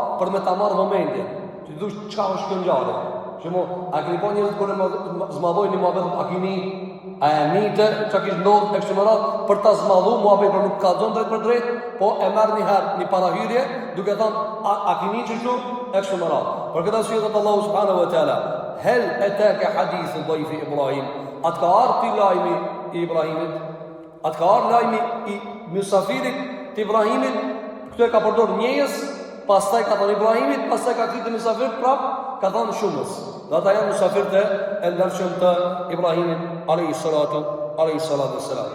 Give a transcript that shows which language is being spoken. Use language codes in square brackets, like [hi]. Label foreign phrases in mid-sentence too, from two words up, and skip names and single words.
[sq] Për me ta marrë vëmendje. Ti dush çka është kjo ngjarje. Shemo, a keni pa njerëz kur zmadhojnë një muhabet, a keni a e nite çka kish ndodhur e kështu me radhë për ta zmadhuar muhabet, por nuk ka dhënë drejt për drejt, po e merr një herë një parahyrje duke thënë a keni çështu e kështu me radhë. Për këtë arsye thot Allahu [ar] سبحانه وتعالى هل أتاك حديث ضيف إبراهيم. [sq] Atë ka ardhur lajmi i Ibrahimit, atë ka ardhur lajmi i misafirit të Ibrahimit. Këtu e ka përdor njëjës, pastaj ka thënë Ibrahimit, pastaj ka thënë misafirit prap, ka thënë shumës. Dhe ata janë misafirët e ndershëm të Ibrahimit [ar] عليه الصلاة والسلام.